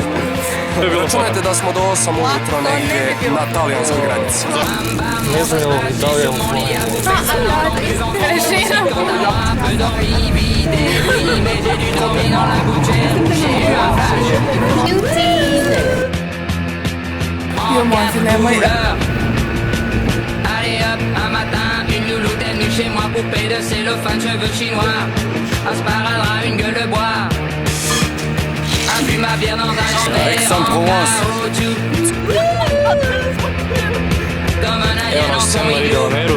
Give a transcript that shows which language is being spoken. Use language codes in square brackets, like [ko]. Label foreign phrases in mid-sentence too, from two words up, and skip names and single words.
[hr] Računajte da smo do 8 ujutro negdje na talijanskoj granici. Ne znam da li je ovo Režina. Jo, moj, nemoj. [fr] Allez hop, un matin, une louloute est venue chez moi, poupée de cellophane, cheveux chinois, un sparadrap, une gueule de bois, un fume à bière dans un grand verre, Aix-en-Provence. comme un indien dans son igloo.